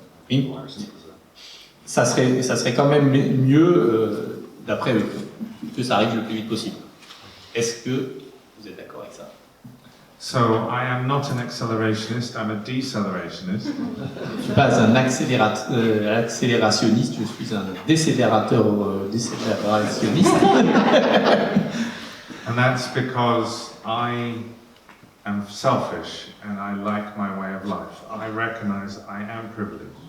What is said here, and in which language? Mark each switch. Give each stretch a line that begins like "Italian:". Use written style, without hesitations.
French: Oui, ça serait quand même mieux, d'après eux, que ça arrive le plus vite possible. Est-ce que vous êtes d'accord avec ça?
English: So I am not an accelerationist, I'm a decelerationist.
French: Je ne suis pas un accélérationniste, je suis un décélérationniste.
English: And that's because I am selfish and I like my way of life. I recognize I am privileged.